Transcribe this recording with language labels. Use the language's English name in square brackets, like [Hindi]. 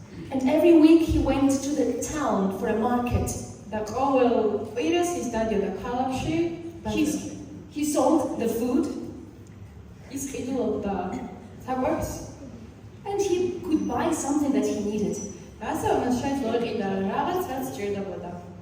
[English] And every week he went to the town for a market. [Georgian] და ყოველ კვირას ის დადიოდა ქალაქში. [English] He sold the food. [Georgian] ის ყიდულობდა საკვებს. [English] And he could buy something that he needed. [Georgian] და ასევე მას შეეძლო იყიდა რაღაც, რაც სჭირდებოდა.